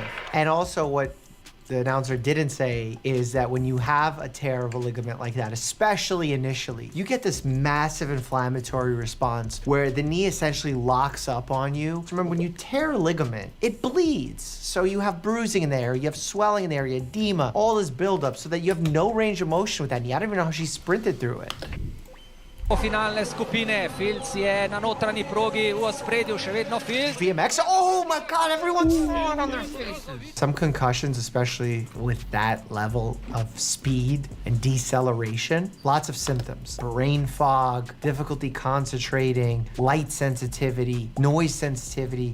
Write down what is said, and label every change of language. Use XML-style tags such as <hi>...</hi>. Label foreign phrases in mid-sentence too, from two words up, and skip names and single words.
<en>And also what the announcer didn't say is that when you have a tear of a ligament like that, especially initially, you get this massive inflammatory response where the knee essentially locks up on you. Remember, when you tear a ligament, it bleeds. So you have bruising in there, you have swelling in there, edema, all this buildup so that you have no range of motion with that knee. I don't even know how she sprinted through it.</en> <sl>Finalne skupine, Filc je na notranji progi v ospredju, še vedno Filc.</sl> <en>BMX, oh my God, everyone's falling on their faces. Some concussions, especially with that level of speed and deceleration, lots of symptoms. Brain fog, difficulty concentrating, light sensitivity, noise sensitivity.</en>